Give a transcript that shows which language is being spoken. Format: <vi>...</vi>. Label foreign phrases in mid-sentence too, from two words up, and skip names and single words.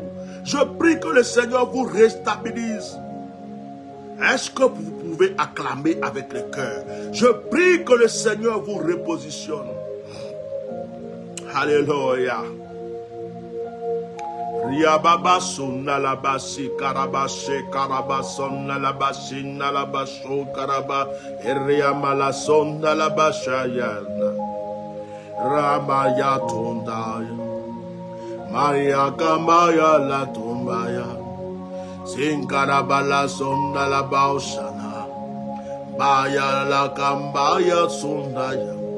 <fr>Je prie que le Seigneur vous restabilise. Est-ce que vous pouvez acclamer avec le cœur? Je prie que le Seigneur vous repositionne. Alléluia. Riababa sunna la basi karabashe karabasonna la basina la basho karaba eriamala sonna la bashayana Ramaya tundaya Maria kambaya la tumbaya Sinkarabala sonna la baushana Baya la kambaya sundaya</fr>